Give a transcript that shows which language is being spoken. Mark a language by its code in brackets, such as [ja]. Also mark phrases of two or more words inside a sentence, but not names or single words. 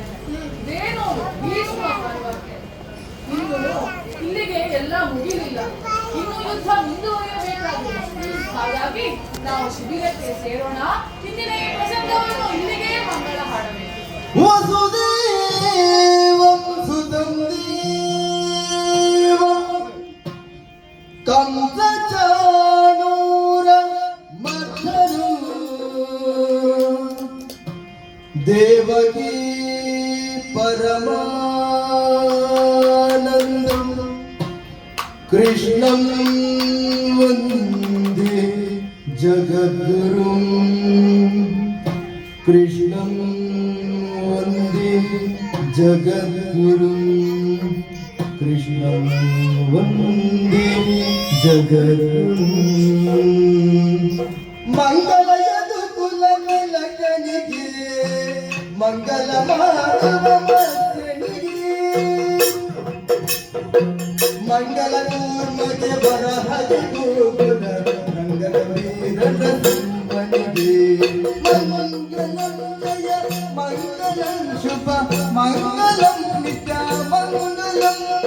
[kn] ಇದೇನೋ ಭೀಷ್ಮ ಪರ್ವಕ್ಕೆ ಇನ್ನು ಇಲ್ಲಿಗೆ ಎಲ್ಲ ಮುಗಿಲಿಲ್ಲ, ಇನ್ನು ಯುದ್ಧ ಮುಂದುವರಿಯಬೇಕಾಗಿದೆ. ಹಾಗಾಗಿ ನಾವು ಶಿಬಿರಕ್ಕೆ ಸೇರೋಣ. ಇಂದಿನ ಈ ಪ್ರಸಂಗವನ್ನು ಇಲ್ಲಿಗೆ ಮಂಗಳ ಹಾಡಬೇಕು. [sa] ವಸುದೇವಂ ಸುತಂ ದೇವಂ ಕಂಸಚಾಣೂರ ಮರ್ಧನು ದೇವಕೀ ಪರಮಾನಂದಂ ಕೃಷ್ಣಂ ವಂದೇ ಜಗದ್ಗುರುಂ ಕೃಷ್ಣಂ ವಂದೇ ಜಗದ್ಗುರುಂ ಕೃಷ್ಣಂ ವಂದೇ ಜಗದ್ಗುರುಂ [kn] ಮಂಗಲಯದು ಕುಲಮಲಕನಿಗೆ ಮಂಗಲ ಮಾಧವನಿಗೆ ಮಂಗಲ ಕೂರ್ಮಗೆ ಬರಹದೆ ಗೋಕುಲ ರಂಗನ ವೀರನ ಸಿಂಹನಿಗೆ [sa] ಮಂಗಲಂ ಜಯ ಮಂಗಲಂ ಶುಭ ಮಂಗಲಂ ನಿತ್ಯ ಮಂಗಲಂ